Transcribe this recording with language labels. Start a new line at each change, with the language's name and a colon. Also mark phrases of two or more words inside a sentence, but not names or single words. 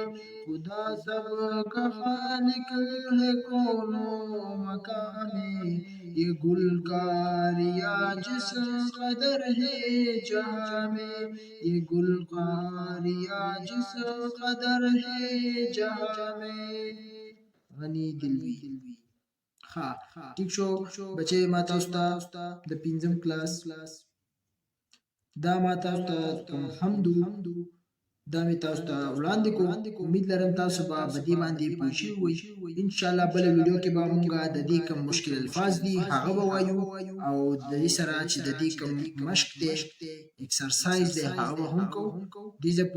Urdu: خدا سب کا خالق ہے کون و مکان میں، یہ گل کاریاں جس قدر ہے جہاں میں. یہ گل کاریاں جس قدر ہے جہاں میں. غني دلوي.
Pashto: ها ټیک شو بچي، ما تاسو ته د 5م کلاس دا ما تاسو ته کوم حمدو دا می تاسو ته وړاندې کوم. امید لرم تاسو به بدی باندې پوه شئ وي.
Arabic: ان شاء الله
Pashto: بل ویډیو کې به مونږه د دې کوم مشکل الفاظ دي هغه به وایو، او د دې سره چې د دې کوم مشق دی ایکسرسایز دی هغه به هم کوو.